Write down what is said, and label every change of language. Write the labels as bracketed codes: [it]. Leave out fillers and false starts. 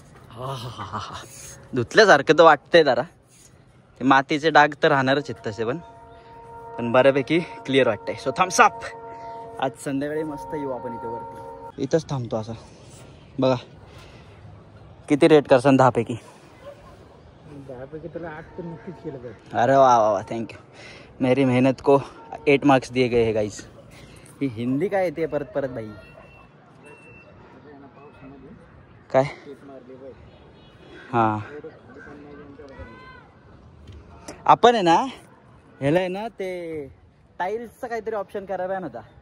[mr] हा धुतल्यासारखं तर वाटतंय जरा. ते मातीचे डाग तर राहणारच आहेत तसे, पण बऱ्यापैकी क्लिअर वाटतंय. So Thums up. आज संध्याकाळी मस्त येऊ आपण इथे वरती. इथंच थांबतो असं बघा. किती रेट करसान 10 पैकी? 10 पैकी तुला 8 तर नक्कीच केलं पाहिजे. अरे वाह वाह वाह, थँक्यू. [hi] मेरी मेहनत को 8 मार्क्स दिए गए हैं गाइस. [mr] ही हिंदी काय येते परत परत भाई. काय हां, आपण आहे ना ह्याला आहे ना ते टाईल्सचं काहीतरी ऑप्शन करायला नव्हता.